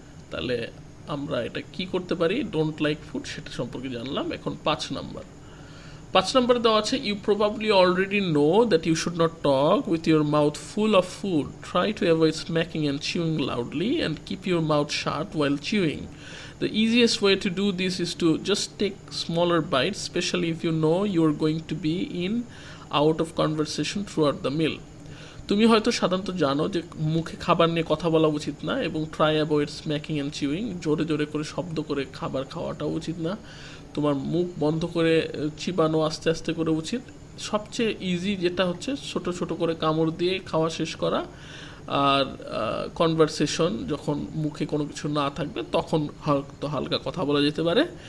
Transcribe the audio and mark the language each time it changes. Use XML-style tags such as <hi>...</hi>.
<bn>তাহলে আমরা এটা কি করতে পারি, ডোন্ট লাইক ফুড, সেটা সম্পর্কে জানলাম। এখন 5 নম্বরে দেওয়া আছে</bn> <en>You probably already know that you should not talk with your mouth full of food, try to avoid smacking and chewing loudly and keep your mouth shut while chewing. The easiest way to do this is to just take smaller bites, especially if you know you are going to be in out of conversation throughout the meal.</en> <bn>তুমি হয়তো সাধারণত জানো যে মুখে খাবার নিয়ে কথা বলা উচিত না, এবং</bn> <en>try avoid smacking and chewing,</en> <bn>জোরে জোরে করে শব্দ করে খাবার খাওয়াটাও উচিত না, তোমার মুখ বন্ধ করে চিবানো আস্তে আস্তে করে উচিত। সবচেয়ে ইজি যেটা হচ্ছে ছোট ছোট করে কামড় দিয়ে খাওয়া শেষ করা, আর কনভারসেশন যখন মুখে কোনো কিছু না থাকবে তখন হয়তো হালকা কথা বলা যেতে পারে।</bn>